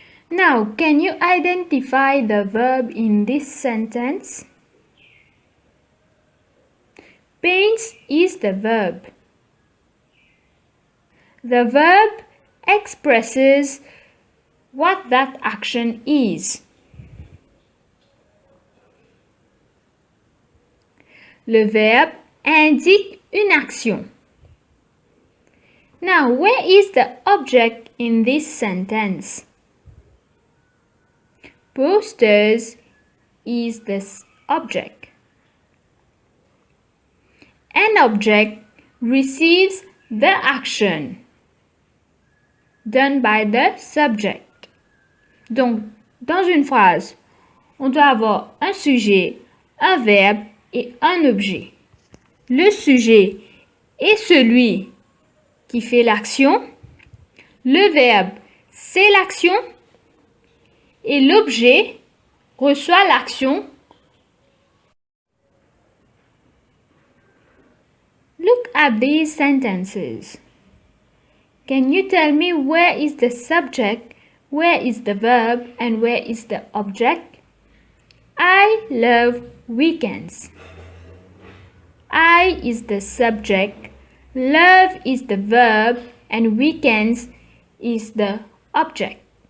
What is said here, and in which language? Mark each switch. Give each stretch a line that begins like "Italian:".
English: Now, can you identify the verb in this sentence? Paints is the verb. The verb expresses what that action is.
French: Le verbe indique une action.
English: Now, where is the object in this sentence? Posters is the object. An object receives the action done by the subject.
French: Donc, dans une phrase, on doit avoir un sujet, un verbe et un objet. Le sujet est celui qui fait l'action. Le verbe, c'est l'action. Et l'objet reçoit l'action.
English: Look at these sentences. Can you tell me where is the subject, where is the verb, and where is the object? I love weekends. I is the subject, love is the verb, and weekends is the object.